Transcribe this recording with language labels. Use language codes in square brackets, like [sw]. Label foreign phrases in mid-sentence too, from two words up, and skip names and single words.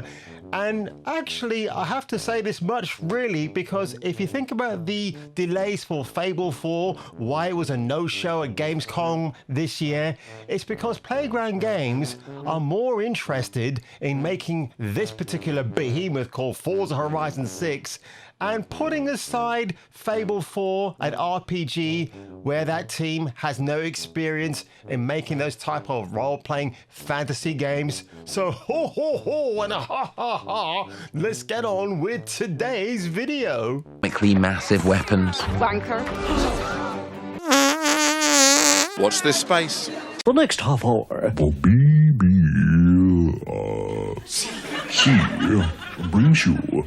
[en] And actually, I have to say this much really, because if you think about the delays for Fable 4, why it was a no-show at Gamescom this year, it's because Playground Games are more interested in making this particular behemoth called Forza Horizon 6 and putting aside Fable 4 and RPG, where that team has no experience in making those type of role-playing fantasy games. So ho ho ho and a ha ha ha, let's get on with today's video. Massive weapons. Banker. Watch this space. The next half hour. She brings you.